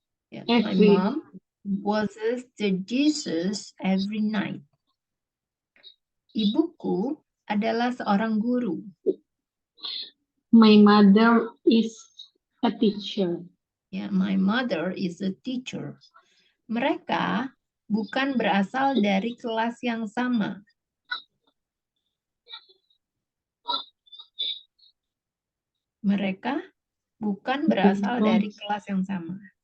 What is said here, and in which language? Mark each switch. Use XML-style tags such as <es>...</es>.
<en>Ya, my mom washes the dishes every night.</en> <id>Ibuku adalah seorang guru.</id> <en>My mother is a teacher. Ya, my mother is a teacher.</en> <id>Mereka bukan berasal dari kelas yang sama. Mereka bukan berasal dari kelas yang sama.</id>